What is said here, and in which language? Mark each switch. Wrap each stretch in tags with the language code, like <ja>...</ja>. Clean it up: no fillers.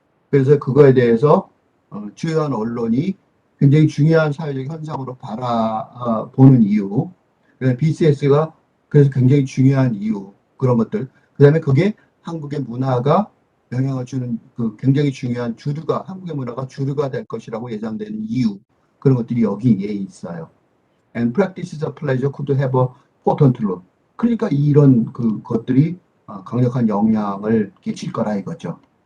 <ko>그래서 그거에 대해서 주요한 언론이 굉장히 중요한 사회적 현상으로 바라보는 이유. 그래서 BTS가 그래서 굉장히 중요한 이유. 그런 것들. 그 다음에 그게 한국의 문화가 영향을 주는 그 굉장히 중요한 주류가, 한국의 문화가 주류가 될 것이라고 예상되는 이유. 그런 것들이 여기에 있어요.</ko> <en>And practices of pleasure could have a potent role.</en> <ko>그러니까 이런 것들이 강력한 영향을 끼칠 거라 이거죠.</ko>